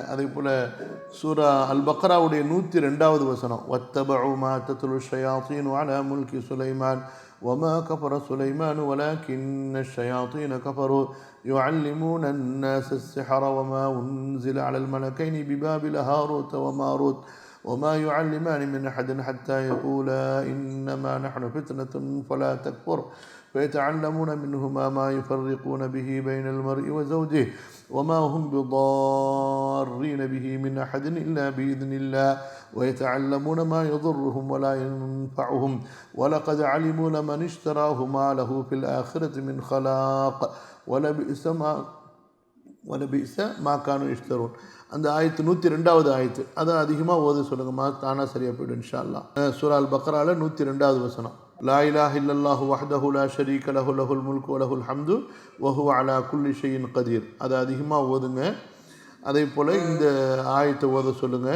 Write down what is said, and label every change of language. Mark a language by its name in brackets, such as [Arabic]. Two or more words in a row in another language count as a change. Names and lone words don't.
[Tamil] அதே போல் சூரா அல் பக்ராவுடைய 102வது வசனம், [Arabic] واتبعوا ما تتلو الشياطين على ملك سليمان وما كفر سليمان ولكن الشياطين كفروا يعلمون الناس السحر وما أنزل على الملكين ببابل هاروت وماروت وما يعلمان من أحد حتى يقولا إنما نحن فتنة فلا تكفر فيتعلمون منهما ما يفرقون به بين المرء وزوجه وما هم بضارين به من أحد إلا بإذن الله ويتعلمون ما يضرهم ولا ينفعهم ولقد علموا لمن اشتراه ما له في الآخرة من خلاق ولبئس ما كانوا يشترون. [Tamil] அந்த ஆயத்து 102வது ஆயத்து, அதை அதிகமாக ஓத சொல்லுங்கம்மா, தானாக சரியாக போய்டும் [Arabic] إن شاء الله. [Tamil] சூரா அல் பக்ரால 102வது வசனம், [Arabic] لا إله إلا الله وحده لا شريك له له الملك وله الحمد وهو على كل شيء قدير. [Tamil] அதை அதிகமாக ஓதுங்க. அதே போல் இந்த ஆயத்தை ஓத சொல்லுங்கள்.